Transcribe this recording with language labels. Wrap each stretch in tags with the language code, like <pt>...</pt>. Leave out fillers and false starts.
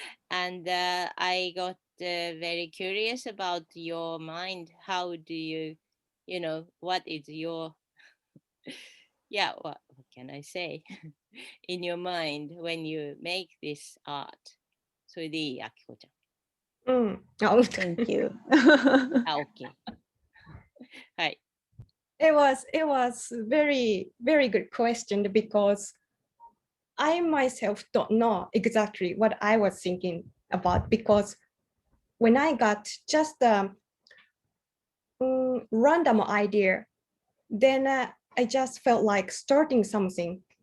<en>And I got very curious about your mind. How do you, what is your, yeah, what can I say? In your mind when you make this art.</en> <ja>それでいい、あきこちゃん。うん。</ja> <en>Thank you.</en> <ja>あ、OK。はい。</ja> <en>It was very good question because I myself don't know exactly what I was thinking about because when I got just a random idea, then I just felt like starting something.</en>